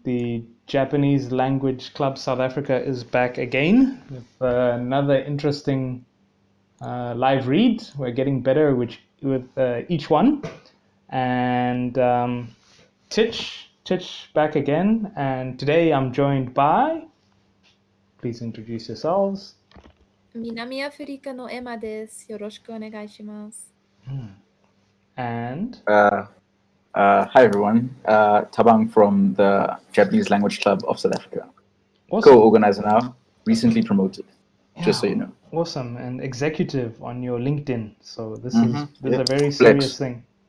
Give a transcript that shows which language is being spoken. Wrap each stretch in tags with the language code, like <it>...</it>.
<en>The Japanese Language Club South Africa is back again with another interesting live read. We're getting better with each one. And Titch back again. And today I'm joined by, please introduce yourselves.</en> <ja>南アフリカのエマです。よろしくお願いします。</ja> <en>And Hi everyone, Tabang from the Japanese Language Club of South Africa. awesome. Co-organizer now, recently promoted, just so you know. Awesome. And executive on your LinkedIn. So this Mhm. is Yeah. a very Flex. serious thing.</en>